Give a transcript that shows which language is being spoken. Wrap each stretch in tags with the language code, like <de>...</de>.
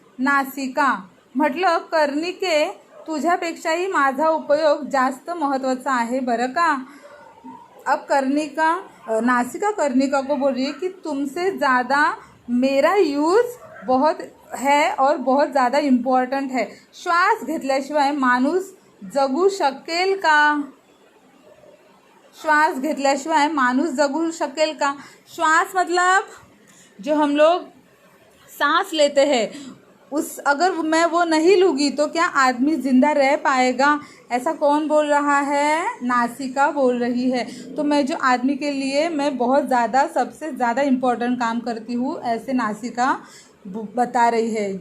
<mr>नासिका. म्हटलं कर्णिके, तुझ्यापेक्षाही माझा उपयोग जास्त महत्त्वाचा आहे बरं का.</mr> <hi>अब नासिका कर्णिका को बोल रही है कि तुमसे ज़्यादा मेरा यूज़ बहुत है और बहुत ज़्यादा इम्पॉर्टंट है.</hi> <mr>श्वास घेतल्याशिवाय माणूस जगू शकेल का? श्वास घेतल्याशिवाय माणूस जगू शकेल का?</mr> <hi>श्वास मतलब जो हम लोग सांस लेते हैं, अगर मैं वो नहीं लूँगी तो क्या आदमी ज़िंदा रह पाएगा? ऐसा कौन बोल रहा है? नासिका बोल रही है. तो मैं जो आदमी के लिए मैं बहुत ज़्यादा, सबसे ज़्यादा इम्पोर्टेंट काम करती हूँ, ऐसे नासिका बता रही है.</hi>